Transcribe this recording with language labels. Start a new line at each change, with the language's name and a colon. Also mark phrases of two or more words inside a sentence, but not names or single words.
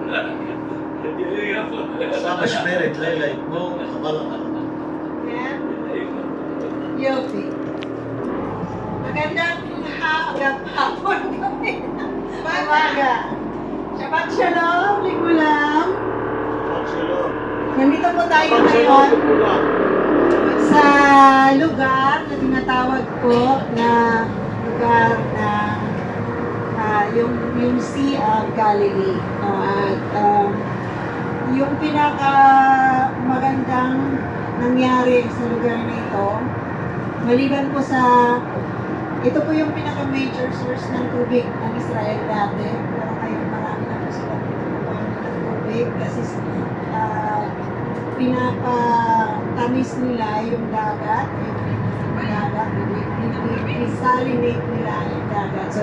Hebrew: עושה משמרת לילה אתמול, חבל לך.
Filipino: Yopi. Magandang hapon kami. Umaga.
Hebrew: שבת שלום לכולם. שבת שלום.
Filipino: Nandito po tayo
Hebrew: שבת שלום
Filipino: ngayon
Hebrew: לכולם.
Filipino: sa lugar na tinatawag po na lugar na yung Sea of Galilee. At yung pinaka magandang nangyari sa lugar na ito, maliban po sa ito po yung pinaka major source ng tubig ng Israel dati, pero ngayon marami na po silang pinakuha ng tubig kasi pinapatamis nila yung dagat, isalinate nila yung dagat.